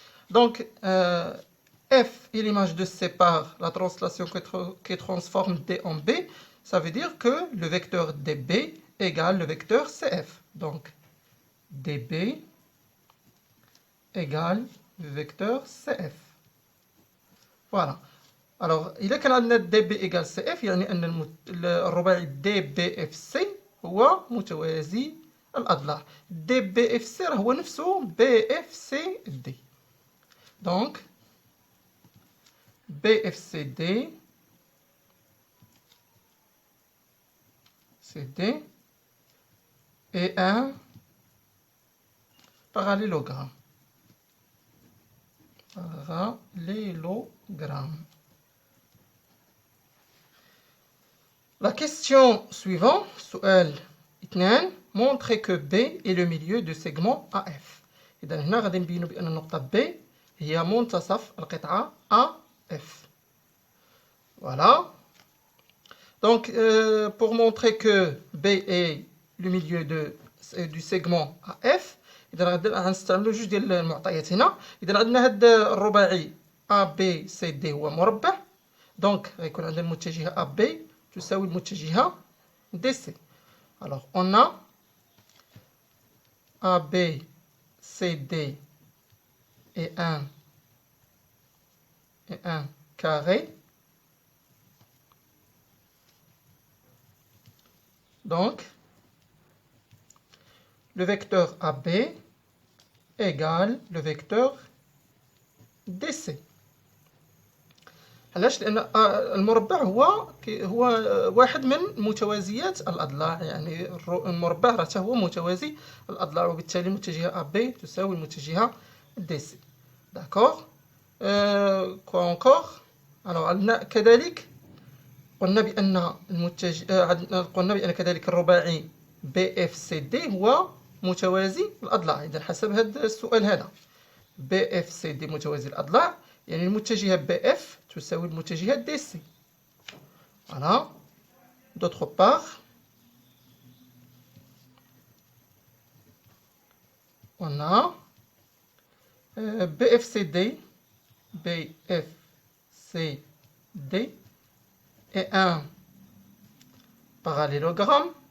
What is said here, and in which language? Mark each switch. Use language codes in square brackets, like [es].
[fr] Donc F est l'image de C par la translation qui transforme D en B. Ça veut dire que le vecteur DB égale le vecteur CF. Donc DB égale le vecteur CF. Voilà. Alors [ar] إذا كان عندنا DB [fr] égale [ar] CF يعني أن الرباعي DBFC هو متوازي الأضلاع. DBFC هو نفسه BFCD. [fr] Donc BFCD est un parallélogramme. parallélogramme. La question suivante, [ar] سؤال 2, [fr] montrez que B est le milieu du segment AF. [ar] إذا هنا غادي نبينوا بأن النقطة B هي منتصف القطعة AF. [fr] Voilà. Donc, pour montrer que B est le milieu du segment AF, [ar] إذا غادي غنستعملوا جوج ديال المعطيات هنا. إذا عندنا هاد الرباعي ABCD هو مربع، دونك غيكون عندنا المتجهة AB تساوي المتجهة DC. [fr] Alors, on a ABCD et un carré. Donc, le vecteur AB égale le vecteur DC. [ar] علاش؟ لأن المربع هو واحد من متوازيات الأضلاع، يعني المربع راه هو متوازي الأضلاع، وبالتالي المتجهة AB تساوي المتجهة DC. [fr] داكور. كوا انكور. [ar] alors عندنا كذلك قلنا بأن كذلك الرباعي BFCD هو متوازي الأضلاع. إذا حسب هذا السؤال هذا BFCD متوازي الأضلاع، يعني المتجهة BF تساوي المتجهة DC. [fr] Voilà. D'autre part, on a BFCD et un parallélogramme.